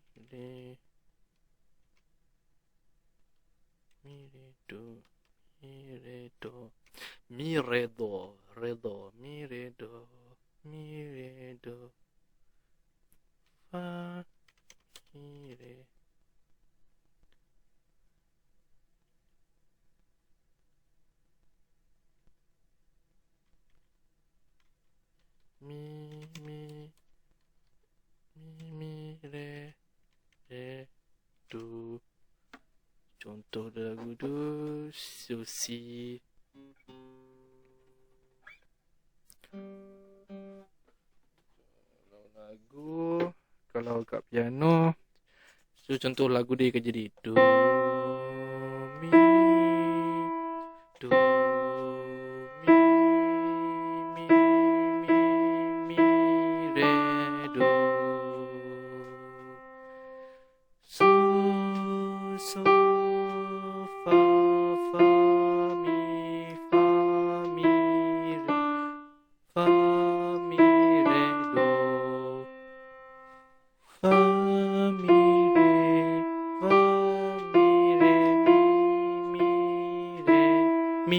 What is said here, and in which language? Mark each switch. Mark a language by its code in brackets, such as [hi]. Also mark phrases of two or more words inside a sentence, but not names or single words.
[ms] re, mi re do, mi re do, mi re do, re do, mi re do, mi re do, fa, mi re. Mi, re, do. Contoh lagu do, so, si. Kalau lagu, kalau kat piano, so contoh lagu dia akan jadi do, mi, do, mi, mi, mi, re, do, so, so, fa, fa, mi, re, fa, mi, re, do, fa, mi, re, fa, mi, re, mi, re, mi.